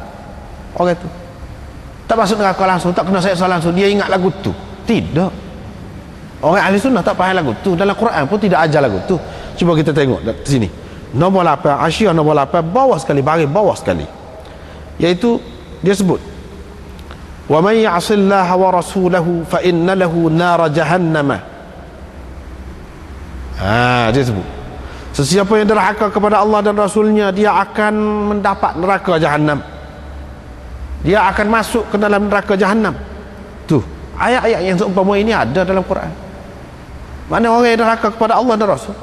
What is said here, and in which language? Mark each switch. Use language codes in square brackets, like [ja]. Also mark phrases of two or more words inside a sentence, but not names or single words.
[ms] Orang tu tak masuk neraka langsung, tak kena seksa langsung. Dia ingat lagu tu. Tidak. Orang ahli sunnah tak faham lagu tu. Dalam Quran pun tidak ajar lagu tu. Cuba kita tengok di sini. Nombor 8, Hasyiah nombor 8, bawah sekali, baris bawah sekali. Iaitu dia sebut, [ar] "ومن يعص الله ورسوله فإن له نار جهنم." [ms] Dia sebut, sesiapa yang derhaka kepada Allah dan Rasulnya, dia akan mendapat neraka Jahannam. Dia akan masuk ke dalam neraka Jahannam. Tu ayat-ayat yang seumpama ini ada dalam Quran. Mana orang yang derhaka kepada Allah dan Rasul?